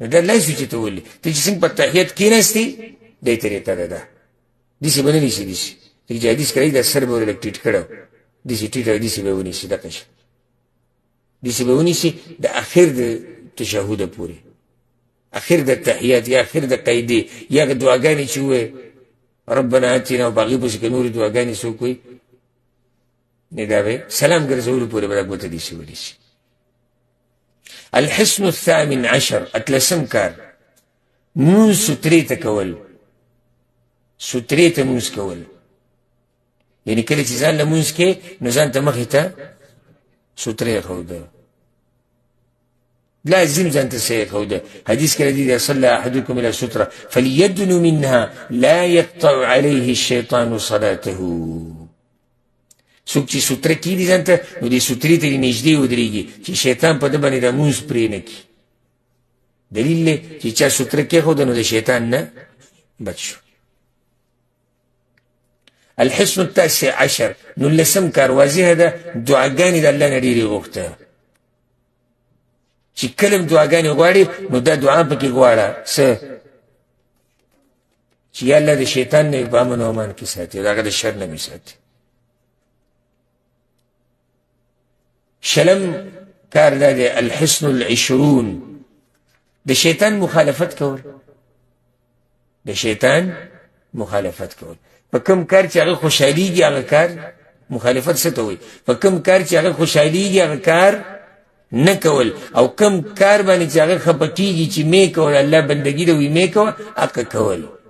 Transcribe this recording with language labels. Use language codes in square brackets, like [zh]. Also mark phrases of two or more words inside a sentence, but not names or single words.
[ps] نو دا لای سو چې ته ولي ته چې څنګه په تحیات کېناستې دې طریقه ده دا داسې به نه نیسي داسې لکه چې حدیث کړی دا سر به ور لږ ټیټ کړی داسې ټیټ او داسې به ونیسي دقه شي داسې به ونیسي د اخر د تشهده پورې اخر د تحیات یا اخر د قیدې یا دعاګانې چې ووایې [ar] ربنا اتنا [ps] او باغې پسې که نورې دعاګانې څوک وایي نه دا به سلام ګرځولو پورې به دا ګوته داسې ونیسي [ar] الحسن الثامن عشر [ps] اتلسم کار مونځ سوترې ته کول سوترې ته مونځ کول یعنی کله چې ځان له مونځ کې نو ځان ته مخې ته سوترې ښوده لازم ځان ته صحیح ښوده حدیث کې راځي [ar] اذا صلى احدكم الى ستره فليدن منها لا يقطع عليه الشيطان صلاته [ps] څوک چې سوتره کېږدي ځان ته نو دې سوترې ته دې نږدې ودرېږي چې شیطان په ده باندې دا مونځ پرې نه کړي دلیل دی چې چا سوتره کېښوده نو د شیطان نه بچ شو [ar] الحسن التاسع عشر [ps] نولسم کار واضحه ده دعاګانې د الله نه ډېرې غوښته چې کله هم دعاګانې غواړې نو دا دعا پکې غواړه څه چې یا الله د شیطان نه په امن او امان کې ساتي د هغه د شر نه مې ساتي شلم کار دا دی [ar] الحسن العشرون [ps] د شیطان مخالفت کول د شیطان مخالفت کول په کوم کار چې هغه خوشحالیږي هغه کار مخالفت څه ته وایي په کوم کار چې هغه خوشحالیږي هغه کار نه کول او کوم کار باندې چې هغه خفه کېږي چې مې کول الله بندګي ده وي مې کوه هغه کول